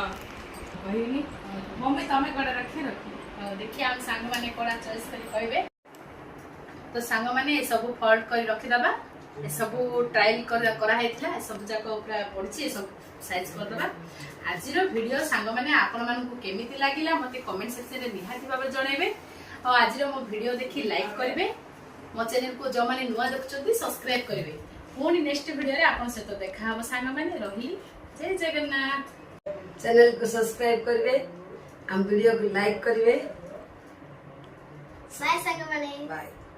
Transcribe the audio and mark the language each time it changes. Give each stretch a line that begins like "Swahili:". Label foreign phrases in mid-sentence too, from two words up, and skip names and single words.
Odia: କହିନି ମମ୍ମି ତମେ କୋଉଟା ରଖି ଦେଖିଆ ଆମ ସାଙ୍ଗମାନେ କୋଉଟା ଚଏସ୍ କରି କହିବେ ତ ସାଙ୍ଗମାନେ ଏସବୁ ଫଲ୍ଡ କରି ରଖିଦବା ଏସବୁ ଟ୍ରାଏଲ କରାହେଇଥିଲା ଏସବୁ ଯାକ ପୁରା ପଡ଼ିଛି ଏସବୁ ସାଇଜ୍ କରିଦେବା ଆଜିର ଭିଡ଼ିଓ ସାଙ୍ଗମାନେ ଆପଣମାନଙ୍କୁ କେମିତି ଲାଗିଲା ମୋତେ କମେଣ୍ଟ ସେକ୍ସନରେ ନିହାତି ଭାବରେ ଜଣାଇବେ ଆଉ ଆଜିର ମୋ ଭିଡ଼ିଓ ଦେଖି ଲାଇକ୍ କରିବେ ମୋ ଚ୍ୟାନେଲକୁ ଯେଉଁମାନେ ନୂଆ ଦେଖୁଛନ୍ତି ସବସ୍କ୍ରାଇବ୍ କରିବେ ପୁଣି ନେକ୍ସଟ ଭିଡ଼ିଓରେ ଆପଣଙ୍କ ସହିତ ଦେଖା ହେବ ସାଙ୍ଗମାନେ ରହିଲି ଜୟ ଜଗନ୍ନାଥ
Hindi: चैनल को सब्सक्राइब करेंगे हम वीडियो को लाइक करेंगे
Odia: ବାଏ ସାଙ୍ଗମାନେ
English: बाय।